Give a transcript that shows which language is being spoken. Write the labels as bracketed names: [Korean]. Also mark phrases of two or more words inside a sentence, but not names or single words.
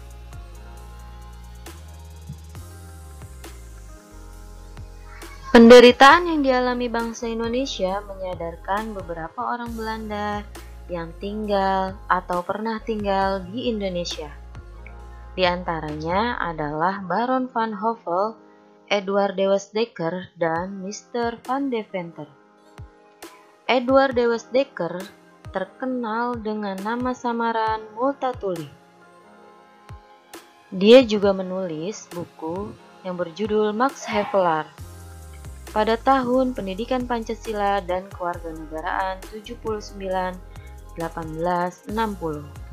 [Indonesian] Penderitaan yang dialami bangsa Indonesia menyadarkan beberapa orang Belanda yang tinggal atau pernah tinggal di Indonesia. Di antaranya adalah Baron van Hove, Edward de Westdekker, dan Mr. van Deventer. Edward de Westdekker terkenal dengan nama samaran Multatuli. Dia juga menulis buku yang berjudul Max Havelaar pada tahun Pendidikan Pancasila dan Kewarganegaraan 79-1860.